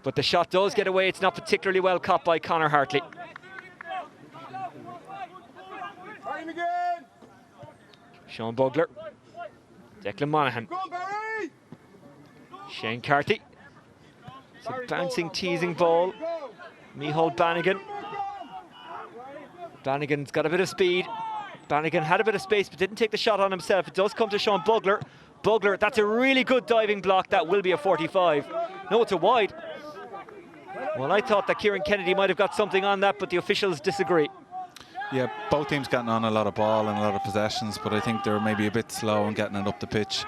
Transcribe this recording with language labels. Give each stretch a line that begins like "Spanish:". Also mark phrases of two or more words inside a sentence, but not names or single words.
English: But the shot does get away. It's not particularly well caught by Conor Hartley. Sean Bugler. Declan Monaghan. Shane Carty. It's a bouncing, teasing ball. Micheál Bannigan. Bannigan's got a bit of speed. Bannigan had a bit of space but didn't take the shot on himself. It does come to Sean Bugler. Bugler, that's a really good diving block. That will be a 45. No, it's a wide. Well, I thought that Kieran Kennedy might have got something on that, but the officials disagree. Yeah, both teams getting on a lot of ball and a lot of possessions, but I think they're maybe a bit slow in getting it up the pitch.